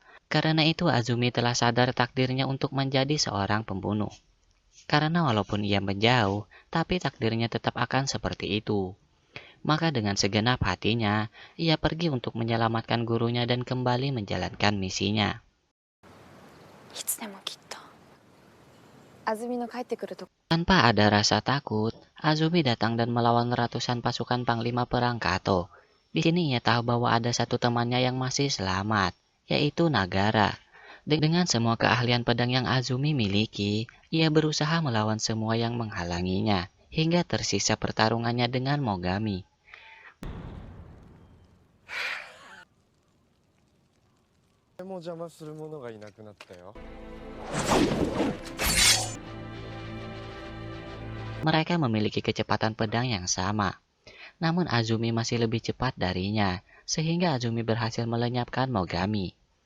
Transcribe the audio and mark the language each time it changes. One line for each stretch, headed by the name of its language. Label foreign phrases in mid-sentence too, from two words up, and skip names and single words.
Indonesian: Karena itu Azumi telah sadar takdirnya untuk menjadi seorang pembunuh. Karena walaupun ia menjauh, tapi takdirnya tetap akan seperti itu. Maka dengan segenap hatinya, ia pergi untuk menyelamatkan gurunya dan kembali menjalankan misinya.
Japanese: いつでもきっと安住の帰ってくると
Indonesian: Tanpa ada rasa takut, Azumi datang dan melawan ratusan pasukan Panglima Perang Kato. Di sini ia tahu bahwa ada satu temannya yang masih selamat, yaitu Nagara. Dengan semua keahlian pedang yang Azumi miliki, ia berusaha melawan semua yang menghalanginya, hingga tersisa pertarungannya dengan Mogami.
Japanese: 誰も邪魔する者がいなくなったよ。
Indonesian: Mereka memiliki kecepatan pedang yang sama. Namun Azumi masih lebih cepat darinya, sehingga Azumi berhasil melenyapkan Mogami.